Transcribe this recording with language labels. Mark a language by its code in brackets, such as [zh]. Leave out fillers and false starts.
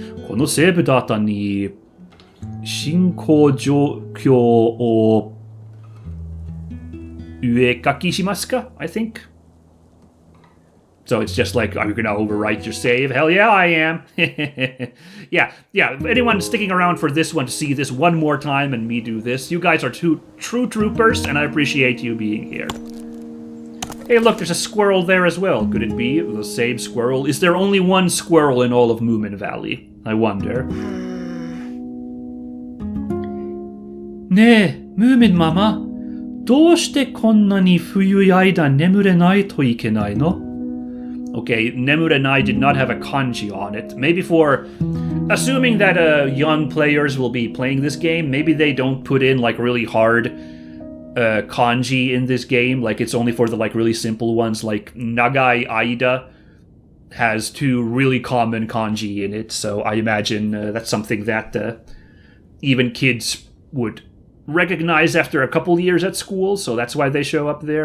[ja] このセーブデータに進行状況を上書きしますか? [en] I think. So it's just like, are you gonna overwrite your save? Hell yeah, I am. yeah. Anyone sticking around for this one to see this one more time and me do this, you guys are two true troopers, and I appreciate you being here. Hey, look, there's a squirrel there as well. Could it be the same squirrel? Is there only one squirrel in all of Moomin Valley? I wonder. [ja] ねえ、ムーミンママ、どうしてこんなに冬い間眠れないといけないの? [en] Okay, Nemurenai did not have a kanji on it. Maybe for... Assuming that young players will be playing this game, maybe they don't put in, really hard kanji in this game. Like, it's only for the, really simple ones. Like, Nagai Aida has 2 really common kanji in it, so I imagine that's something that even kids would recognize after a couple years at school, so that's why they show up there.